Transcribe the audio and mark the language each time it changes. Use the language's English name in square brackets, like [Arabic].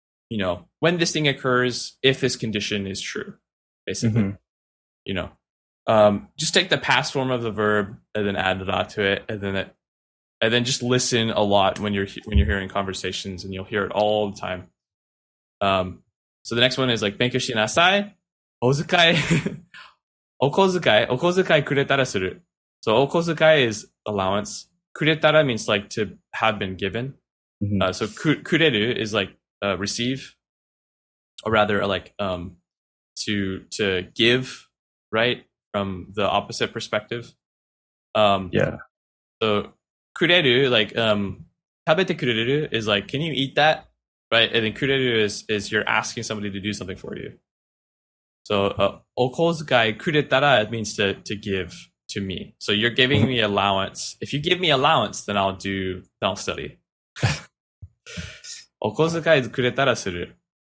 [English] When this thing occurs, if this condition is true, basically. Just take the past form of the verb and then add ra to it, and then just listen a lot when you're hearing conversations, and you'll hear it all the time. So the next one is like [Japanese] 勉強しなさい. お小遣い. お小遣い. お小遣いくれたらする. [English] So [Japanese] お小遣い [English] is allowance. [Japanese] くれたら [English] means like to have been given. So くれる is like receive, or rather like to give, right, from the opposite perspective. So くれる, like [Japanese] 食べてくれる [English] is like, can you eat that, right? And then くれる is you're asking somebody to do something for you. So [Japanese] お小遣いくれたら, [English] it means to give to me. So you're giving me allowance. If you give me allowance, then I'll study. [Japanese] お小遣いくれたらする.